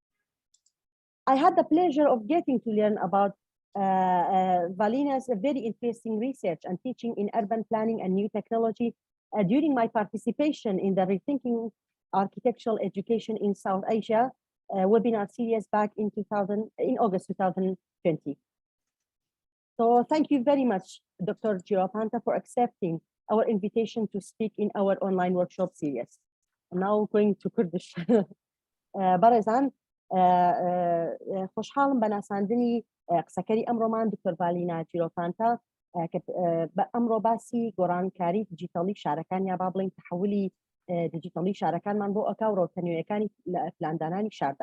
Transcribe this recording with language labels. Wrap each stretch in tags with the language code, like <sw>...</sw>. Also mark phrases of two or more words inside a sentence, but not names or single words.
<en>I had the pleasure of getting to learn about Valina's very interesting research and teaching in urban planning and new technology during my participation in the Rethinking Architectural Education in South Asia webinar series back in August 2020. So thank you very much, Dr. Geropanta, for accepting our invitation to speak in our online workshop series. I'm now going to Kurdish.</en> <ckb>بەڕێزان خۆشحاڵم بە ناساندنی قسەکەری ئەمڕۆمان دکتۆر ڤالینا جیرۆپانتا کە ئەمڕۆ باسی گۆڕانکاری دیجیتاڵی شارەکان یا با بڵین تحولی دیجیتاڵی شارەکانمان بۆ ئەکا و ڕەوتە نوێیەکانی پلاندانانی شاردا.</ckb>